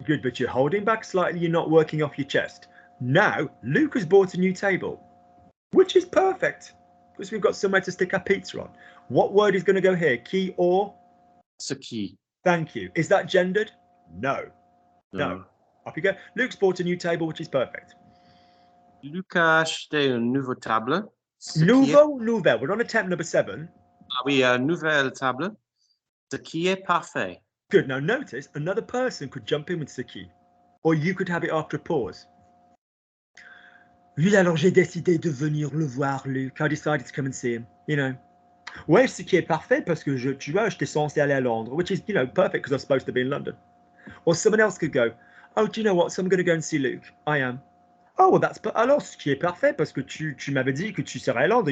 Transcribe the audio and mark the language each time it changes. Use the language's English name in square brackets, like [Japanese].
[English] Good, but you're holding back slightly. You're not working off your chest. Now, Luke has bought a new table, which is perfect because we've got somewhere to stick our pizza on. What word is going to go here? [French] Qui or? Ce qui. [English] Thank you. Is that gendered? No. Off you go. Luke's bought a new table, which is perfect. [French] Luc a acheté une nouvelle table. [English] Nouvelle. We're on attempt number 7. [French] Ah oui, nouvelle table. Ce qui est parfait. [English] Good. Now notice another person could jump in with ce qui, or you could have it after a pause. [French] Oui, alors j'ai décidé de venir le voir, Luke. [English] I decided to come and see him. [French] Ouais, ce qui est parfait parce que tu vois, j'étais censé aller à Londres, [English] which is, perfect because I'm supposed to be in London. Or someone else could go, oh, do you know what? So I'm going to go and see Luke. I am. Oh, well, [French] alors, ce qui est parfait parce que tu m'avais dit que tu serais à Londres.